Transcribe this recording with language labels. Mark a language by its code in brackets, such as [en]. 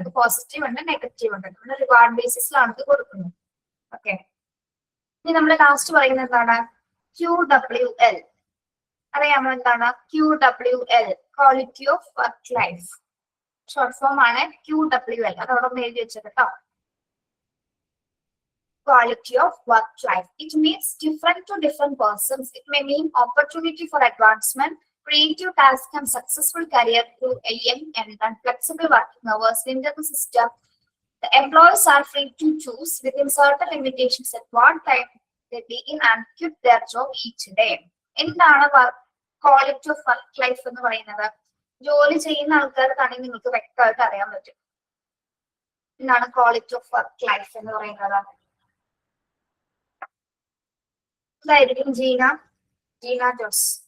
[ml] അത് പോസിറ്റീവ് ഉണ്ട്, നെഗറ്റീവ് ഉണ്ട്. നമ്മൾ റിവാർഡ് ബേസിസിലാണ് ഇത് കൊടുക്കുന്നത്. ഓക്കെ, ഇനി നമ്മൾ ലാസ്റ്റ് പറയുന്നത് എന്താണ്, QWL. അറിയാമോ എന്താണ് QWL? Quality of work life. Short form ആണ് QWL. അതോടെ എഴുതി വെച്ചത് കേട്ടോ. [en] Quality of work life. It means different to different persons. It may mean opportunity for advancement, creative task and successful career through a young and flexible working hours into the system. The employees are free to choose within certain limitations at what time they begin and quit their job each day. [ml] എന്താണ് quality of work life എന്ന് പറയുന്നത്? ജോലി ചെയ്യുന്ന ആൾക്കാർക്കാണെങ്കിൽ നിങ്ങൾക്ക് വ്യക്തമായിട്ട് അറിയാൻ പറ്റും എന്താണ് ക്വാളിറ്റി ഓഫ് വർക്ക് ലൈഫ് എന്ന് പറയുന്നത്. ഇതായിരിക്കും ജീന ജോസ്.